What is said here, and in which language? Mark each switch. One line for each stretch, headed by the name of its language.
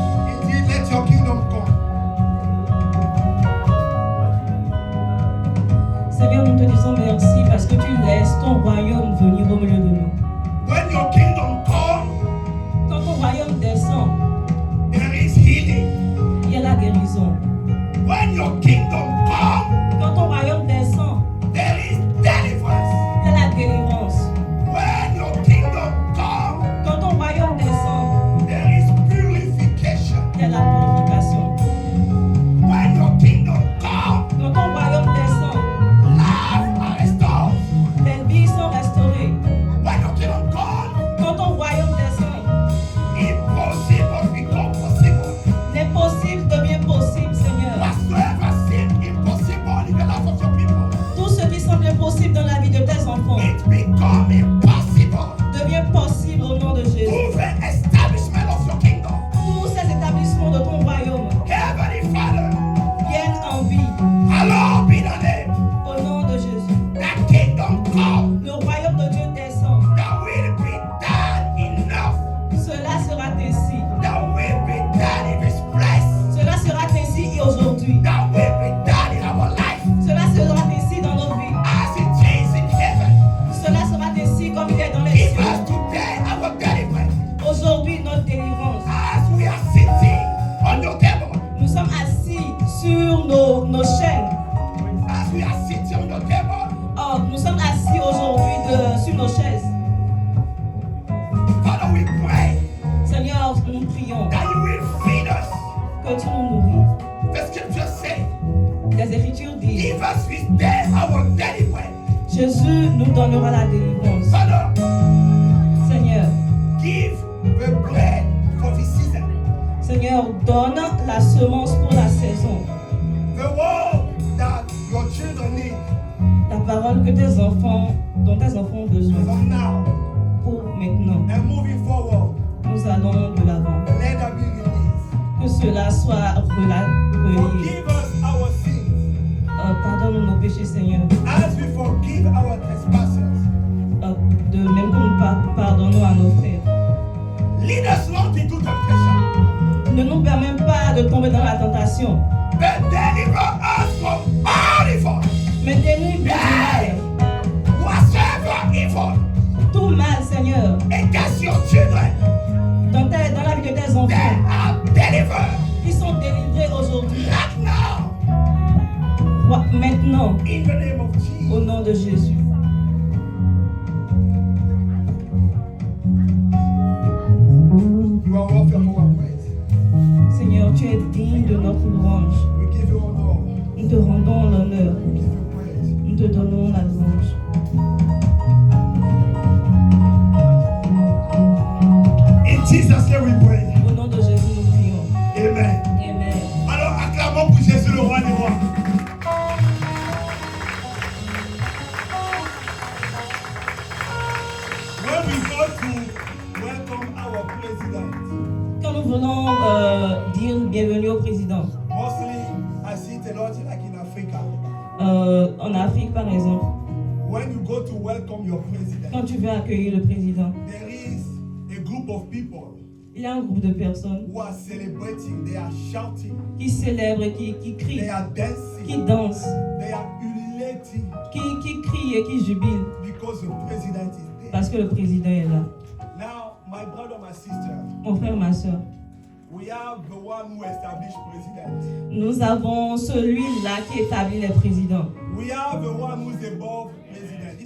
English: Indeed, let your kingdom come.
French: Seigneur, nous te disons merci parce que tu laisses ton royaume venir au milieu de nous.
English: When your kingdom come,
French: Quand ton royaume descend,
English: there is healing.
French: il y a la guérison.
English: When your kingdom come,
French: Quand ton royaume descend,
English: there is deliverance.
French: il y a la délivrance.
English: When your kingdom come,
French: Quand ton royaume descend,
English: there is purification.
French: il y a la purification.
English: When your kingdom come,
French: Quand ton royaume descend,
English: life are restored.
French: les vies sont restaurées.
English: When your kingdom come,
French: Quand ton royaume descend,
English: impossible become possible.
French: l'impossible devient possible, Seigneur.
English: Whatsoever seems impossible in the life of your people,
French: Tout ce qui semble impossible dans la vie de tes enfants
English: it become impossible.
French: devient possible au nom de Jésus.
English: Through the establishment of your kingdom.
French: Tous ces établissements de ton royaume
English: Heavenly Father,
French: viennent en vie
English: hallowed be the name.
French: au nom de Jésus.
English: That kingdom come.
French: Le royaume de Dieu descend.
English: That will be done enough.
French: Cela sera ainsi.
English: That will be done in this place.
French: Cela sera ainsi et aujourd'hui.
English: That will be done in our life.
French: Cela sera ainsi dans nos vies.
English: As it is in heaven.
French: Cela sera ainsi comme il est dans les
English: Give
French: cieux.
English: us today our deliverance.
French: Aujourd'hui, notre délivrance.
English: As we are sitting on your table.
French: Nous sommes assis sur nos chaînes.
English: As we are sitting on your table.
French: Oh, nous sommes assis aujourd'hui sur nos chaises.
English: Father, we pray
French: Seigneur, nous prions
English: that you will feed us.
French: que tu nous nourris.
English: The scripture says,
French: Les Écritures disent,
English: give us this day our deliverance.
French: Jésus nous donnera la délivrance.
English: Father,
French: Seigneur,
English: give the bread for this season.
French: Seigneur, donne la semence pour la saison.
English: The word that your children need
French: La parole que dont tes enfants ont besoin
English: from now
French: pour maintenant.
English: and moving forward.
French: Nous allons de l'avant.
English: Let there be release.
French: Que cela soit relié.
English: Forgive us our sins
French: Pardonne nos péchés, Seigneur.
English: as we forgive our trespasses.
French: De même que nous pardonnons à nos frères.
English: Lead us not into temptation,
French: Ne nous permets pas de tomber dans la tentation.
English: but deliver us from all evil.
French: Mais dénouille du mal.
English: Whatsoever evil
French: Tout mal, Seigneur.
English: against your children,
French: Dans la vie de tes
English: they
French: enfants.
English: are delivered
French: Ils sont délivrés aujourd'hui.
English: right now
French: Maintenant.
English: in the name of Jesus.
French: Au nom de Jésus.
English: You are worthy of our praise.
French: Seigneur, tu es digne de notre louange.
English: We give you honor.
French: Nous te rendons rendons l'honneur.
English: We give you praise.
French: Nous te donnons la louange.
English: In Jesus' name we pray.
French: Au nom de Jésus, nous prions.
English: Amen.
French: Amen. Alors acclamons pour Jésus le roi des rois.
English: When we go to welcome our president,
French: Quand nous venons dire bienvenue au président,
English: mostly I see it a lot like in Africa.
French: en Afrique par exemple,
English: When you go to welcome your president,
French: quand tu veux accueillir le président,
English: there is a group of people
French: il y a un groupe de personnes
English: who are celebrating, they are shouting,
French: qui célèbrent, qui
English: they
French: crient,
English: are
French: qui
English: dancing,
French: dansent,
English: they are ululating
French: qui crient et qui jubilent
English: because the president is there.
French: parce que le président est là.
English: Now, my brother, my sister,
French: Mon frère, ma soeur,
English: we have the one who established president.
French: nous avons celui-là qui établit les présidents.
English: We have the one who's above president.